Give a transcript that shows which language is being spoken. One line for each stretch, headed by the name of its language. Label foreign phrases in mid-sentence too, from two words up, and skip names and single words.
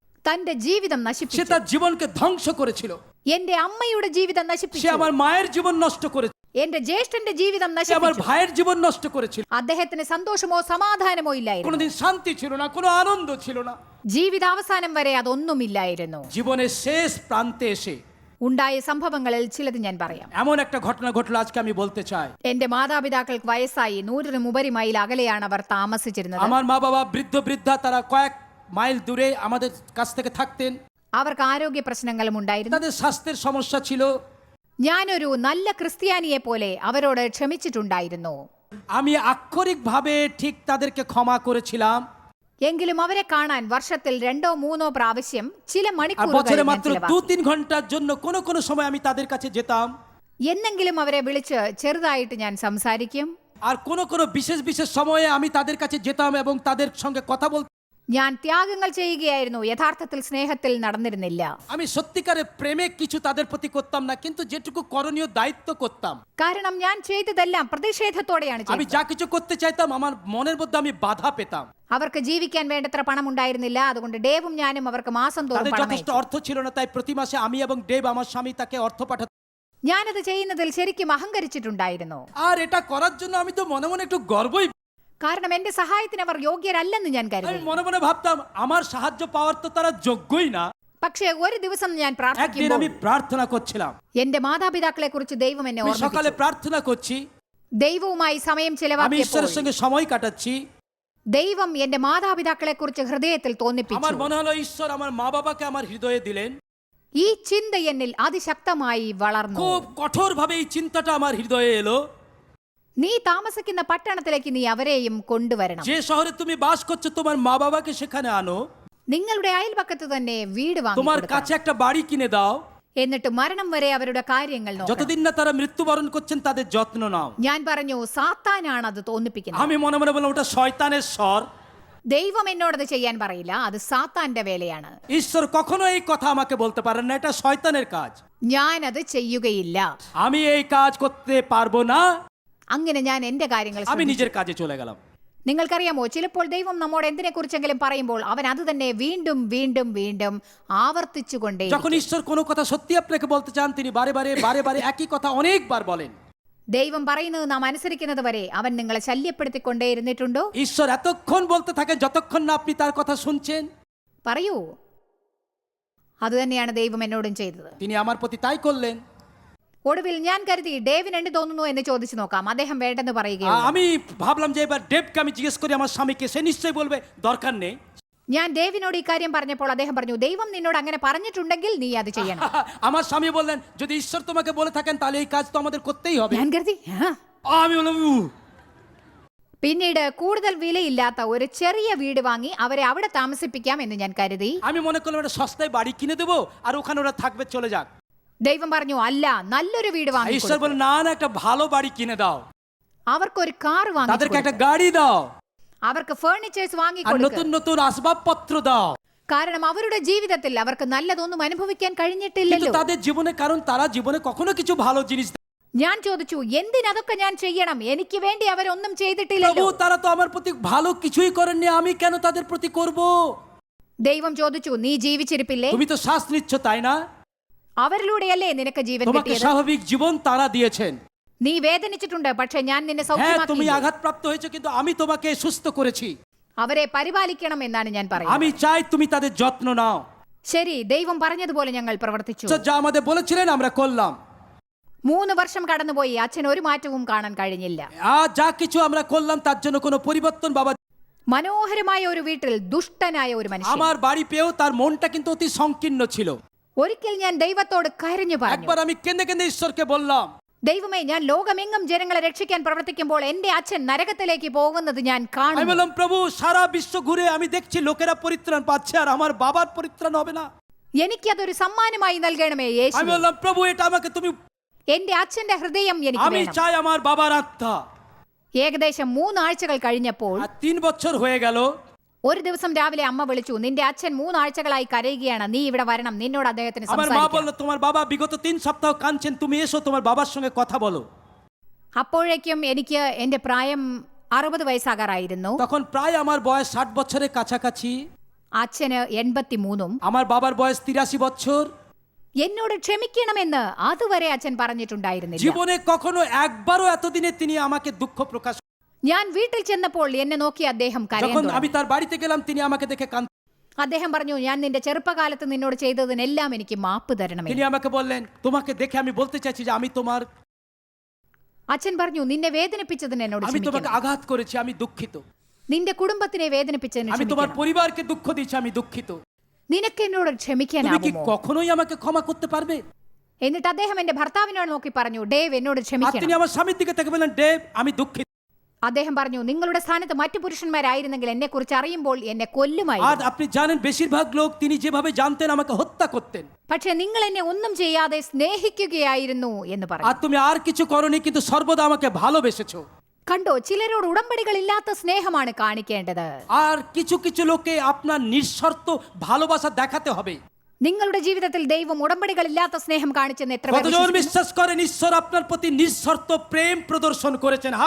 Malayalam: തന്റെ ജീവിതം
Bangla: সে
Malayalam: നശിപ്പിച്ചു.
Bangla: তার জীবনকে ধ্বংস করেছিল।
Malayalam: എന്റെ അമ്മയുടെ ജീവിതം
Bangla: সে
Malayalam: നശിപ്പിച്ചു.
Bangla: আমার মায়ের জীবন নষ্ট করেছে,
Malayalam: എന്റെ ജ്യേഷ്ഠന്റെ ജീവിതം
Bangla: সে আমার
Malayalam: നശിപ്പിച്ചു.
Bangla: ভাইয়ের জীবন নষ্ট করেছিল।
Malayalam: അദ്ദേഹത്തിന് സന്തോഷമോ സമാധാനമോ ഇല്ലായിരുന്നു.
Bangla: কোনোদিন শান্তি ছিল না, কোনো আনন্দ ছিল না।
Malayalam: ജീവിതാവസാനം വരെ അതൊന്നുമില്ലായിരുന്നു.
Bangla: জীবনের শেষ প্রান্তে এসে
Malayalam: ഉണ്ടായ സംഭവങ്ങളിൽ ചിലത് ഞാൻ പറയാം.
Bangla: এমন একটা ঘটনা ঘটলো আজকে আমি বলতে চাই।
Malayalam: എന്റെ മാതാപിതാക്കൾക്ക് വയസ്സായി 100-നും മൈൽ അകലെയാണ് അവർ താമസിച്ചിരുന്നത്.
Bangla: আমার মা বাবা বৃদ্ধ বৃদ্ধা তারা কয়েক মাইল দূরে আমাদের কাছ থেকে থাকতেন।
Malayalam: അവർക്ക് ആരോഗ്യ പ്രശ്നങ്ങളും ഉണ്ടായിരുന്നു.
Bangla: তাদের স্বাস্থ্যের সমস্যা ছিল।
Malayalam: ഞാനൊരു നല്ല ക്രിസ്ത്യാനിയെ പോലെ അവരോട് ക്ഷമിച്ചിട്ടുണ്ടായിരുന്നു.
Bangla: আমি আক্ষরিকভাবে ঠিক তাদেরকে ক্ষমা করেছিলাম।
Malayalam: എങ്കിലും അവരെ കാണാൻ വർഷത്തിൽ 2-3 പ്രാവശ്യം ചില
Bangla: আর
Malayalam: മണിക്കൂറുകൾ
Bangla: বছরে
Malayalam: ഞാൻ
Bangla: মাত্র
Malayalam: ചിലവാക്കി.
Bangla: 2-3 ঘন্টার জন্য কোনো কোনো সময় আমি তাদের কাছে যেতাম।
Malayalam: എന്നെങ്കിലും അവരെ വിളിച്ച് ചെറുതായിട്ട് ഞാൻ സംസാരിക്കും.
Bangla: আর কোনো কোনো বিশেষ বিশেষ সময়ে আমি তাদের কাছে যেতাম এবং তাদের সঙ্গে কথা বলতাম।
Malayalam: ഞാൻ ത്യാഗങ്ങൾ ചെയ്യുകയായിരുന്നു, യഥാർത്ഥത്തിൽ স্নেഹത്തിൽ നടന്നിരുന്നില്ല.
Bangla: আমি সত্যিকারের প্রেমে কিছু তাদের প্রতি করতাম না, কিন্তু যেটুকু করণীয় দায়িত্ব করতাম।
Malayalam: കാരണം ഞാൻ ചെയ്തതെല്ലാം പ്രതിഷേധത്തോടെയാണ്
Bangla: আমি
Malayalam: ചെയ്തത്.
Bangla: যা কিছু করতে চাইতাম আমার মনের মধ্যে আমি বাধা পেতাম।
Malayalam: അവർക്ക് ജീവിക്കാൻ വേണ്ടത്ര പണം ഉണ്ടായിരുന്നില്ല. അതുകൊണ്ട് ഡേവും ഞാനും അവർക്ക് മാസം തോറും
Bangla: তাদের
Malayalam: പണം
Bangla: যথেষ্ট
Malayalam: അയച്ചു.
Bangla: অর্থ ছিল না, তাই প্রতি মাসে আমি এবং ডেভ আমার স্বামী তাকে অর্থ পাঠাতাম।
Malayalam: ഞാനത് ചെയ്യുന്നതിൽ ശരിക്കും അഹങ്കരിച്ചിട്ടുണ്ടായിരുന്നു.
Bangla: আর এটা করার জন্য আমি তো মনে মনে একটু গর্বই,
Malayalam: കാരണം എന്റെ സഹായത്തിന് അവർ യോഗ്യരല്ലെന്ന് ഞാൻ
Bangla: আমি
Malayalam: കരുതി.
Bangla: মনে মনে ভাবতাম আমার সাহায্য পাওয়ার তো তারা যোগ্যই না।
Malayalam: പക്ഷേ ഒരു ദിവസം ഞാൻ
Bangla: একদিন
Malayalam: പ്രാർത്ഥിക്കുമ്പോൾ
Bangla: আমি প্রার্থনা করছিলাম,
Malayalam: എന്റെ മാതാപിതാക്കളെ കുറിച്ച് ദൈവം എന്നെ
Bangla: আমি সকালে
Malayalam: ഓർമ്മിപ്പിച്ചു.
Bangla: প্রার্থনা করছি,
Malayalam: ദൈവവുമായി സമയം
Bangla: আমি
Malayalam: ചെലവാക്കിയപ്പോൾ
Bangla: ঈশ্বরের সঙ্গে সময় কাটাচ্ছি।
Malayalam: ദൈവം എന്റെ മാതാപിതാക്കളെ കുറിച്ച് ഹൃദയത്തിൽ
Bangla: আমার
Malayalam: തോന്നിപ്പിച്ചു.
Bangla: মনে হলো ঈশ্বর আমার মা বাবাকে আমার হৃদয়ে দিলেন।
Malayalam: ഈ ചിന്ത എന്നിൽ അതിശക്തമായി വളർന്നു.
Bangla: খুব কঠোর ভাবে এই চিন্তাটা আমার হৃদয়ে এলো,
Malayalam: നീ താമസിക്കുന്ന പട്ടണത്തിലേക്ക് നീ അവരെയും കൊണ്ടുവരണം.
Bangla: যে শহরে তুমি বাস করছো তোমার মা বাবাকে সেখানে আনো,
Malayalam: നിങ്ങളുടെ അയൽപക്കത്ത് തന്നെ വീട്
Bangla: তোমার
Malayalam: വാങ്ങി
Bangla: কাছে একটা বাড়ি কিনে দাও,
Malayalam: എന്നിട്ട് മരണം വരെ അവരുടെ കാര്യങ്ങൾ നോക്കണം.
Bangla: যতদিন না তারা মৃত্যুবরণ করছেন তাদের যত্ন নাও।
Malayalam: ഞാൻ പറഞ്ഞു സാത്താനാണ് അത് തോന്നിപ്പിക്കുന്നത്.
Bangla: আমি মনে মনে বললাম ওটা শয়তানের স্বর,
Malayalam: ദൈവം എന്നോടത് ചെയ്യാൻ പറയില്ല, അത് സാത്താന്റെ വേലയാണ്.
Bangla: ঈশ্বর কখনো এই কথা আমাকে বলতে পারেন না, এটা শয়তানের কাজ।
Malayalam: ഞാൻ അത് ചെയ്യുകയില്ല.
Bangla: আমি এই কাজ করতে পারবো না,
Malayalam: അങ്ങനെ ഞാൻ എന്റെ കാര്യങ്ങൾ
Bangla: আমি
Malayalam: ശ്രദ്ധിച്ചു.
Bangla: নিজের কাজে চলে গেলাম।
Malayalam: നിങ്ങൾക്കറിയാമോ, ചിലപ്പോൾ ദൈവം നമ്മോട് എന്തിനെ കുറിച്ചെങ്കിലും പറയുമ്പോൾ അവൻ അത് തന്നെ വീണ്ടും വീണ്ടും വീണ്ടും ആവർത്തിച്ചുകൊണ്ടേ.
Bangla: যখন ঈশ্বর কোনো কথা সত্যি আপনাকে বলতে চান তিনি বারে বারে বারে বারে একই কথা অনেকবার বলেন।
Malayalam: ദൈവം പറയുന്നത് നാം അനുസരിക്കുന്നത് വരെ അവൻ നിങ്ങളെ ശല്യപ്പെടുത്തിക്കൊണ്ടേ ഇരുന്നിട്ടുണ്ടോ?
Bangla: ঈশ্বর এতক্ষণ বলতে থাকেন যতক্ষণ না আপনি তার কথা শুনছেন।
Malayalam: പറയൂ. അത് തന്നെയാണ് ദൈവം എന്നോടും ചെയ്തത്.
Bangla: তিনি আমার প্রতি তাই করলেন।
Malayalam: ഒടുവിൽ ഞാൻ കരുതി ഡേവിന് എന്ത് തോന്നുന്നു എന്ന് ചോദിച്ചു നോക്കാം. അദ്ദേഹം വേണ്ടെന്ന് പറയുകയാണ്.
Bangla: আমি ভাবলাম যে এবার ডেভকে আমি জিজ্ঞেস করি আমার স্বামীকে, সে নিশ্চয়ই বলবে দরকার নেই।
Malayalam: ഞാൻ ഡേവിനോട് ഈ കാര്യം പറഞ്ഞപ്പോൾ അദ്ദേഹം പറഞ്ഞു, ദൈവം നിന്നോട് അങ്ങനെ പറഞ്ഞിട്ടുണ്ടെങ്കിൽ നീ അത് ചെയ്യണം.
Bangla: আমার স্বামী বললেন যদি ঈশ্বর তোমাকে বলে থাকেন তাহলে এই কাজ তো আমাদের করতেই হবে।
Malayalam: ഞാൻ കരുതി
Bangla: আমি বললাম
Malayalam: പിന്നീട് കൂടുതൽ വിലയില്ലാത്ത ഒരു ചെറിയ വീട് വാങ്ങി അവരെ അവിടെ താമസിപ്പിക്കാം എന്ന് ഞാൻ കരുതി.
Bangla: আমি মনে করলাম একটা সস্তায় বাড়ি কিনে দেবো আর ওখানে ওরা থাকবে, চলে যাক।
Malayalam: ദൈവം പറഞ്ഞു അല്ല, നല്ലൊരു വീട് വാങ്ങി
Bangla: ঈশ্বর বলে না না একটা ভালো বাড়ি কিনে দাও,
Malayalam: അവർക്കൊരു കാർ വാങ്ങി
Bangla: তাদেরকে একটা গাড়ি দাও
Malayalam: അവർക്ക് ഫേർണിച്ചേഴ്സ് വാങ്ങി
Bangla: আর নতুন নতুন আসবাবপত্র দাও।
Malayalam: കാരണം അവരുടെ ജീവിതത്തിൽ അവർക്ക് നല്ലതൊന്നും അനുഭവിക്കാൻ
Bangla: কিন্তু
Malayalam: കഴിഞ്ഞിട്ടില്ലല്ലോ.
Bangla: তাদের জীবনে, কারণ তারা জীবনে কখনো কিছু ভালো জিনিস
Malayalam: ഞാൻ ചോദിച്ചു എന്തിനതൊക്കെ ഞാൻ ചെയ്യണം, എനിക്ക് വേണ്ടി അവരൊന്നും
Bangla: প্রভু
Malayalam: ചെയ്തിട്ടില്ലല്ലോ.
Bangla: তারা তো আমার প্রতি ভালো কিছুই করেননি, আমি কেন তাদের প্রতি করব?
Malayalam: ദൈവം ചോദിച്ചു നീ ജീവിച്ചിരിപ്പില്ലേ?
Bangla: তুমি তো শ্বাস নিচ্ছ তাই না?
Malayalam: അവരിലൂടെയല്ലേ നിനക്ക് ജീവൻ
Bangla: তোমাকে
Malayalam: കിട്ടിയത്?
Bangla: স্বাভাবিক জীবন তারা দিয়েছেন।
Malayalam: നീ വേദനിച്ചിട്ടുണ്ട്, പക്ഷെ ഞാൻ നിന്നെ
Bangla: হ্যাঁ তুমি
Malayalam: സൗഖ്യമാക്കി.
Bangla: আঘাতপ্রাপ্ত হয়েছো কিন্তু আমি তোমাকে সুস্থ করেছি।
Malayalam: അവരെ പരിപാലിക്കണം എന്നാണ് ഞാൻ പറയുന്നത്.
Bangla: আমি চাই তুমি তাদের যত্ন নাও।
Malayalam: ശരി, ദൈവം പറഞ്ഞതുപോലെ ഞങ്ങൾ പ്രവർത്തിച്ചു.
Bangla: যা আমাদের বলেছিলেন আমরা করলাম।
Malayalam: 3 വർഷം കടന്നുപോയി, അച്ഛൻ ഒരു മാറ്റവും കാണാൻ കഴിഞ്ഞില്ല.
Bangla: যা কিছু আমরা করলাম তার জন্য কোনো পরিবর্তন বাবা।
Malayalam: മനോഹരമായ ഒരു വീട്ടിൽ ദുഷ്ടനായ ഒരു മനുഷ്യൻ.
Bangla: আমার বাড়ি পেয়েও তার মনটা কিন্তু অতি সংকীর্ণ ছিল।
Malayalam: ഒരിക്കൽ ഞാൻ ദൈവത്തോട് കരഞ്ഞു പറഞ്ഞു,
Bangla: একবার আমি কেঁদে কেঁদে ঈশ্বরকে বললাম
Malayalam: ദൈവമേ, ഞാൻ ലോകമെങ്ങും ജനങ്ങളെ രക്ഷിക്കാൻ പ്രവർത്തിക്കുമ്പോൾ എന്റെ അച്ഛൻ നരകത്തിലേക്ക് പോകുന്നത് ഞാൻ
Bangla: আমি
Malayalam: കാണുന്നു.
Bangla: বললাম প্রভু সারা বিশ্ব ঘুরে আমি দেখছি লোকেরা পরিত্রাণ পাচ্ছে আর আমার বাবার পরিত্রাণ হবে না।
Malayalam: എനിക്കതൊരു സമ്മാനമായി നൽകണമേ
Bangla: আমি
Malayalam: യേശു.
Bangla: বললাম প্রভু এটা আমাকে তুমি,
Malayalam: എന്റെ അച്ഛന്റെ ഹൃദയം എനിക്ക്
Bangla: আমি
Malayalam: വേണം.
Bangla: চাই আমার বাবার আত্মা।
Malayalam: ഏകദേശം 3 ആഴ്ചകൾ കഴിഞ്ഞപ്പോൾ
Bangla: আর 3 বছর হয়ে গেল।
Malayalam: ഒരു ദിവസം രാവിലെ അമ്മ വിളിച്ചു, നിന്റെ അച്ഛൻ 3 ആഴ്ചകളായി കരയുകയാണ്, നീ ഇവിടെ വരണം, നിന്നോട് അദ്ദേഹത്തിന്
Bangla: আমার মা
Malayalam: സംസാരിക്കാം.
Bangla: বলল তোমার বাবা বিগত 3 সপ্তাহ কাঁদছেন, তুমি এসো তোমার বাবার সঙ্গে কথা বলো।
Malayalam: അപ്പോഴേക്കും എനിക്ക് എന്റെ പ്രായം 60 വയസ്സാകാറായിരുന്നു.
Bangla: তখন প্রায় আমার বয়স 60 বছরের কাছাকাছি।
Malayalam: അച്ഛന് 83-ഉം.
Bangla: আমার বাবার বয়স 83 বছর।
Malayalam: എന്നോട് ക്ഷമിക്കണമെന്ന് അതുവരെ അച്ഛൻ പറഞ്ഞിട്ടുണ്ടായിരുന്നില്ല.
Bangla: জীবনে কখনো একবারও এতদিনে তিনি আমাকে দুঃখ প্রকাশ।
Malayalam: ഞാൻ വീട്ടിൽ ചെന്നപ്പോൾ എന്നെ നോക്കി അദ്ദേഹം കരയാൻ
Bangla: যখন
Malayalam: തുടങ്ങി.
Bangla: আমি তার বাড়িতে গেলাম তিনি আমাকে দেখে কাঁদতেন।
Malayalam: അദ്ദേഹം പറഞ്ഞു, ഞാൻ നിന്റെ ചെറുപ്പകാലത്ത് നിന്നോട് ചെയ്തതിനെല്ലാം എനിക്ക് മാപ്പ് തരണമേ.
Bangla: তিনি আমাকে বললেন তোমাকে দেখে আমি বলতে চাইছি যে আমি তোমার,
Malayalam: അച്ഛൻ പറഞ്ഞു, നിന്നെ വേദനിപ്പിച്ചതിന് എന്നോട്
Bangla: আমি তোমাকে
Malayalam: ക്ഷമിക്കണം.
Bangla: আঘাত করেছি, আমি দুঃখিত।
Malayalam: നിന്റെ കുടുംബത്തിനെ വേദനിപ്പിച്ചതിന്
Bangla: আমি তোমার
Malayalam: ക്ഷമിക്കണം.
Bangla: পরিবারকে দুঃখ দিয়েছি, আমি দুঃখিত।
Malayalam: നിനക്ക് എന്നോട്
Bangla: তুমি কি
Malayalam: ക്ഷമിക്കാനാവുമോ?
Bangla: কখনোই আমাকে ক্ষমা করতে পারবে?
Malayalam: എന്നിട്ട് അദ്ദേഹം എന്റെ ഭർത്താവിനോട് നോക്കി പറഞ്ഞു, ഡേവ് എന്നോട്
Bangla: আর তিনি
Malayalam: ക്ഷമിക്കണം.
Bangla: আমার স্বামীর দিকে তাকে বললেন ডেভ আমি দুঃখিত।
Malayalam: അദ്ദേഹം പറഞ്ഞു, നിങ്ങളുടെ സ്ഥാനത്ത് മറ്റു പുരുഷന്മാരായിരുന്നെങ്കിൽ എന്നെ കുറിച്ച് അറിയുമ്പോൾ എന്നെ
Bangla: আর
Malayalam: കൊല്ലുമായിരുന്നു.
Bangla: আপনি জানেন বেশিরভাগ লোক তিনি যেভাবে জানতেন আমাকে হত্যা করতেন।
Malayalam: പക്ഷെ നിങ്ങൾ എന്നെ ഒന്നും ചെയ്യാതെ സ്നേഹിക്കുകയായിരുന്നു എന്ന് പറഞ്ഞു.
Bangla: আর তুমি আর কিছু করনি কিন্তু সর্বদা আমাকে ভালোবেসেছো।
Malayalam: കണ്ടോ, ചിലരോട് ഉടമ്പടികളില്ലാത്ത സ്നേഹമാണ് കാണിക്കേണ്ടത്.
Bangla: আর কিছু কিছু লোকে আপনার নিঃশর্ত ভালোবাসা দেখাতে হবে।
Malayalam: നിങ്ങളുടെ ജീവിതത്തിൽ ദൈവം ഉടമ്പടികളില്ലാത്ത സ്നേഹം കാണിച്ചെന്ന് എത്ര പേർ
Bangla: কতজন
Malayalam: വിശ്വസിക്കുന്നു?
Bangla: বিশ্বাস করেন ঈশ্বর আপনার প্রতি নিঃশর্ত প্রেম প্রদর্শন করেছেন? হাত।